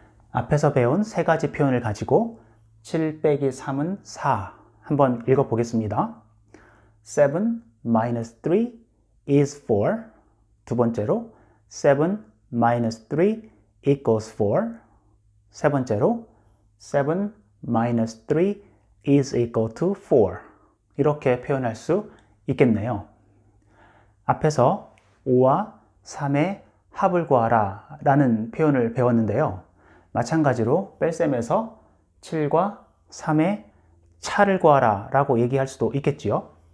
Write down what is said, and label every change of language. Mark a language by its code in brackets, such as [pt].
[ko] 앞에서 배운 세 가지 표현을 가지고 7 빼기 3은 4 한번 읽어보겠습니다. [en] 7 minus 3 is 4. [ko] 두 번째로 [en] 7 minus 3 equals 4. [ko] 세 번째로 [en] 7 minus 3 is equal to 4. [ko] 이렇게 표현할 수 있겠네요. 앞에서 5와 3의 합을 구하라 라는 표현을 배웠는데요. 마찬가지로 뺄셈에서 7과 3의 차를 구하라 라고 얘기할 수도 있겠지요.